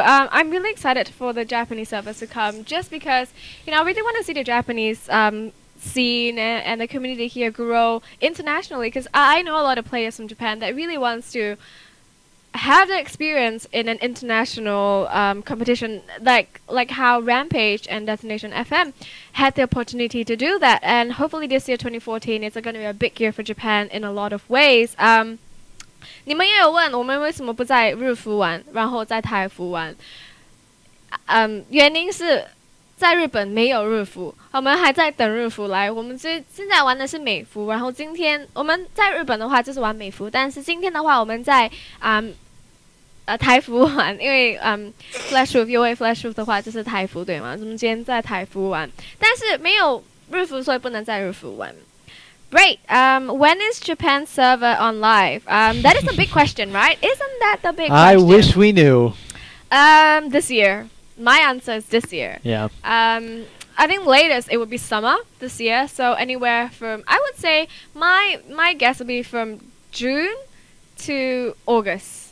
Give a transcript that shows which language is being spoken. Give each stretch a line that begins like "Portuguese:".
English: I'm really excited for the Japanese servers to come, just because I really want to see the Japanese scene and the community here grow internationally, because I know a lot of players from Japan that really wants to have the experience in an international competition, like how Rampage and Destination FM had the opportunity to do that. And hopefully this year, 2014, is going to be a big year for Japan in a lot of ways.
Chinese: 你们也有问我们为什么不在日服玩，然后在台服玩？原因是在日本没有日服，我们还在等日服来。我们现在玩的是美服，然后今天我们在日本的话就是玩美服，但是今天的话我们在台服玩，因为Flash Wolf 因为 Flash Wolf 的话就是台服对吗？我们今天在台服玩，但是没有日服，所以不能在日服玩。
English: Great. When is Japan server on live? That is the big question, right? Isn't that the big question? I wish we knew. This year. My answer is this year. Yeah. I think latest it would be summer this year. So anywhere from, I would say my guess would be from June to August.